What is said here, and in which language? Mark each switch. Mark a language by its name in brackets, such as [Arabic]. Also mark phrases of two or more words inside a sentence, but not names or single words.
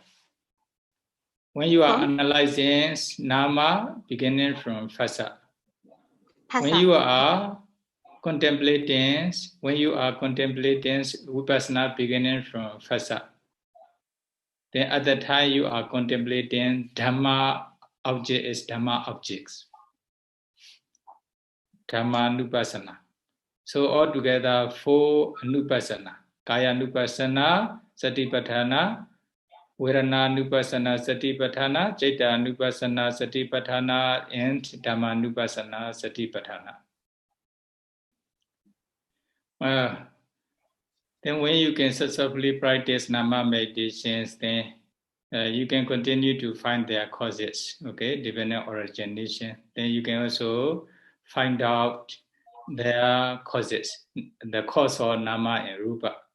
[English] When you are analyzing nama beginning from phasa, when you are contemplating vipassana beginning from phasa, then at the time you are contemplating Dhamma object is Dhamma objects. [Pali] Dhamma Nupassana. [English] So altogether 4 Nupassana. [Pali] Kaya Nupassana, Satipatthana, Vedana Nupassana, Satipatthana, Citta Nupassana, Satipatthana, and Dhamma Nupassana, Satipatthana. [English] Then when you can successfully practice Nama meditations, then you can continue to find their causes, okay, depending on origination. Then you can also find out their causes, the cause of Nama and Rupa.